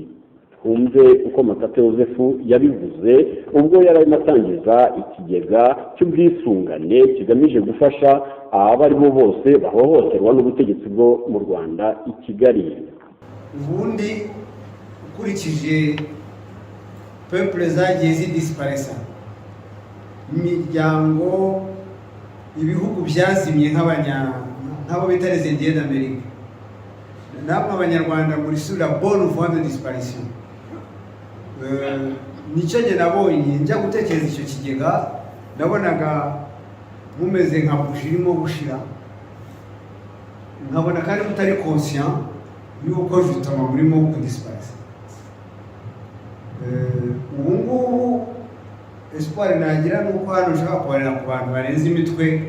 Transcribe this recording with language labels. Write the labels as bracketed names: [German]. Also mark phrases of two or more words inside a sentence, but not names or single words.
[Kinyarwanda] Twumve uko Matata Yozefu yabivuze ubwo yari atangiza ikigega cy'ubwisungane kigamije gufasha abari bo bose bahohoterwa n'ubutegetsi bwo mu Rwanda i Kigali. Ubundi ukurikije peuple zagiye zidisparesa imiryango ibihugu byazimye nk'abo bita [French] les Indiens d'Amérique [Kinyarwanda] namwe abanyarwanda muri [French] sur la bonne voie de disparition. [Kinyarwanda] Nicyo njye nabonye njya gutekereza icyo kigega nabonaga mumeze nka buji irimo gushira nkabona kandi mutari conscient yuko jutama murimo kudisparesa. Ubu ngubu espoir nagira nuko hano ushaka kubarira ku bantu barenze imitwe